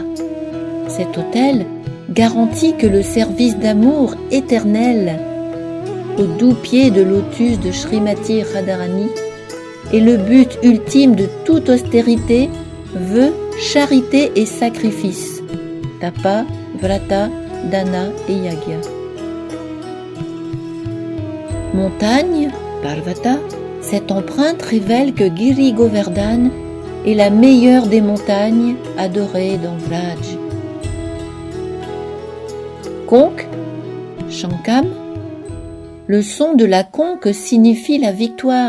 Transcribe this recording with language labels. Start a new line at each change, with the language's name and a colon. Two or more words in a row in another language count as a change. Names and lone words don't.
French: Cet autel garantit que le service d'amour éternel au doux pied de lotus de Srimati Radharani est le but ultime de toute austérité, vœu, charité et sacrifice,
Sanskrit: तप, व्रत, दान et यज्ञ.
French: Montagne, Parvata, cette empreinte révèle que Giri Govardhan est la meilleure des montagnes adorées dans Vraj. Conque, Shankam, le son de la conque signifie la victoire.